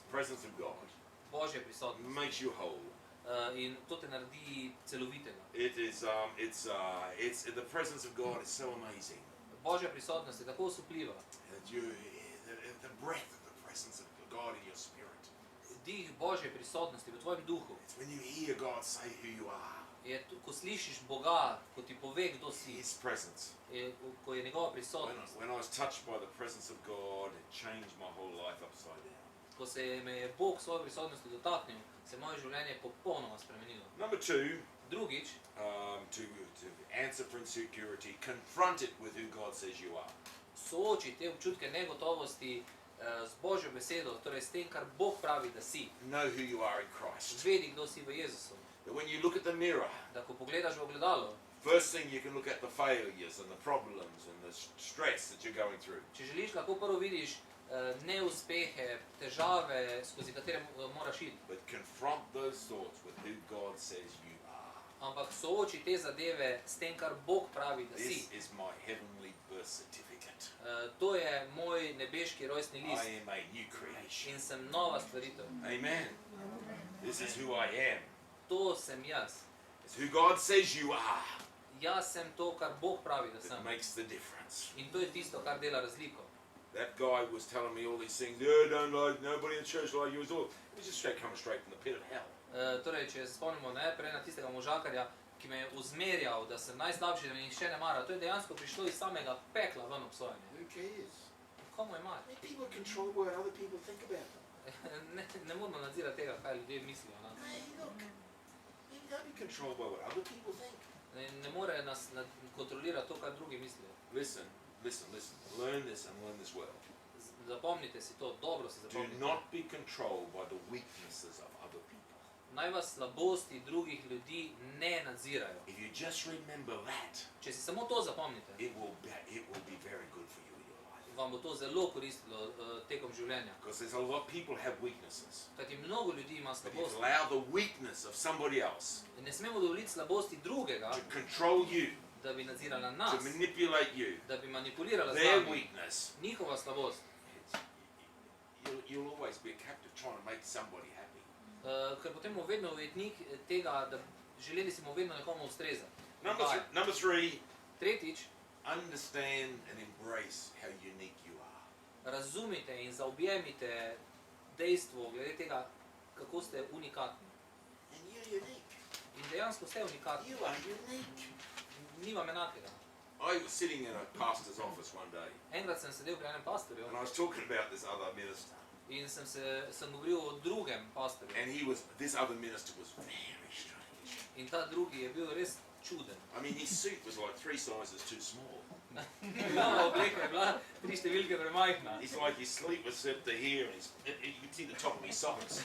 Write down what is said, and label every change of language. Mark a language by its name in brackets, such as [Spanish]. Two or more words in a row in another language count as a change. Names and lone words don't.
[English] Presence of God [Slovenian] Božje prisotnosti. [English] makes you whole. [Slovenian] In to te naredi celovitega. [English] The presence of God is so amazing. [Slovenian] Božja prisotnost je tako osupljiva. [English] The breath of the presence of God in your spirit. [Slovenian] Dih Božje prisotnosti v tvojem duhu [English] It's when you hear God say who you are. [Slovenian] je, ko slišiš Boga, ko ti pove, kdo si, [English] His presence. [Slovenian] ko je njegova prisotnost. [English] When I was touched by the presence of God, it changed my whole life upside down. [Slovenian] Ko se me je Bog svoje prisotnosti dotaknil, se je moje življenje popolnoma spremenilo. [English] Number 2, [Slovenian] Drugič, [English] to answer for insecurity, confront it with who God says you are. [Slovenian] sooči te občutke negotovosti z Božjo besedo, torej s tem, kar Bog pravi, da si. [English] Know who you are in Christ. [Slovenian] Zvedi, kdo si v Jezusu. [English] That when you look at the mirror, [Slovenian] Da ko pogledaš v ogledalo, [English] first thing you can look at the failures and the problems and the stress that you're going through. [Slovenian] če želiš, lahko prvo vidiš neuspehe, težave, skozi katere moraš iti. [English] But confront those thoughts with who God says you are. [Slovenian] Ampak sooči te zadeve s tem, kar Bog pravi, da si. [English] This is my heavenly birth certificate. [Slovenian] To je moj nebeški rojstni [English] I [Slovenian] list [English] am a new creation. [Slovenian] in sem nova stvaritev. [English] Amen. This is who I am. [Slovenian] To sem jaz. [English] It's who God says you are [Slovenian] Jaz sem to, kar Bog pravi, da [English] that [Slovenian] sem. [English] makes the difference. [Slovenian] In to je tisto, kar dela razliko. [English] That guy was telling me all these things. Yeah, don't like nobody in church like you. It was just coming straight from the pit of hell. [Slovenian] Torej, če se spomnimo najprej na tistega možakarja, ki me je uzmerjal, da sem najslabši, da me nihče ne mara, to je dejansko prišlo iz samega pekla ven obsojanje. [English] Who cares? [Slovenian] Komu je mar? [English] People control what other people think about them. [Slovenian] Ne moramo nadzirati tega, kaj ljudje mislijo. [English] Hey, look, you don't be controlled by what other people think. [Slovenian] Ne more nas kontrolirati to, kar drugi mislijo. [English] Listen. Learn this and learn this well. [Slovenian] Zapomnite si to, dobro si [English] Do [Slovenian] zapomnite. [English] not be controlled by the weaknesses of other people. [Slovenian] Naj vas slabosti drugih ljudi ne nadzirajo. [English] If you just remember that, [Slovenian] Če si samo to zapomnite, [English] it will be very good for you in your life. [Slovenian] vam bo to zelo koristilo tekom življenja. [English] Because there's a lot of people have weaknesses. [Slovenian] Kajti mnogo ljudi ima [English] But you [Slovenian] slabosti. [English] allow the weakness of somebody else [Slovenian] In ne smemo dovoliti slabosti drugega, [English] to control you, [Slovenian] da bi nadzirala [English] to [Slovenian] nas, [English] manipulate you. [Slovenian] da bi manipulirala z [English] Their [Slovenian] nami. [English] weakness. [Slovenian] Njihova slabost. [English] You'll always be a captive trying to make somebody happy. [Slovenian] Ker potem bomo vedno ujetnik tega, da želeli si bomo vedno nekomu ustrezati. [English] Number 3, [Slovenian] Tretjič, [English] understand and embrace how unique you are. [Slovenian] razumite in zaobjemite dejstvo glede tega, kako ste unikatni. [English] And you're unique. [Slovenian] In dejansko ste unikatni. [English] You are unique. [Slovenian] Ni vam enakega. [English] I was sitting in a pastor's office one day, [Slovenian] Enkrat sem sedel pri enem pastorju [English] and I was talking about this other minister. [Slovenian] in sem govoril o drugem pastorju. [English] And this other minister was very strange. [Slovenian] In ta drugi je bil res čuden. [English] I mean, his suit was like 3 sizes too small. [Slovenian] Njegova obleka je bila 3 številke premajhna. [English] It's like his sleeve was up to here, and you could see the top of his socks.